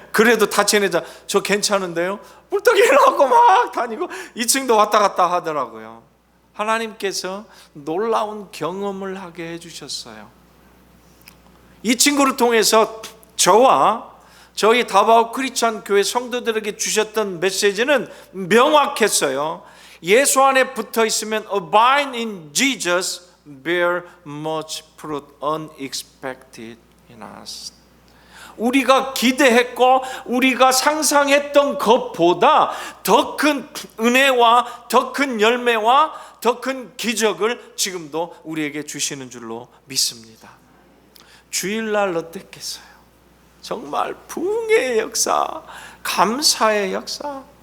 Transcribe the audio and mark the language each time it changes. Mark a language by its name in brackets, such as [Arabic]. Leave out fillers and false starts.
[Korean] 그래도 다친 애자 저 괜찮은데요? 뿔떡 일어나고 막 다니고 2층도 왔다 갔다 하더라고요. 하나님께서 놀라운 경험을 하게 해주셨어요. 이 친구를 통해서 저와 저희 다바오 크리스천 교회 성도들에게 주셨던 메시지는 명확했어요. 예수 안에 붙어 있으면 [English] abide in Jesus, bear much fruit unexpected in us. [Korean] 우리가 기대했고 우리가 상상했던 것보다 더 큰 은혜와 더 큰 열매와 더 큰 기적을 지금도 우리에게 주시는 줄로 믿습니다. 주일날 어땠겠어요? 정말 부흥의 역사, 감사의 역사.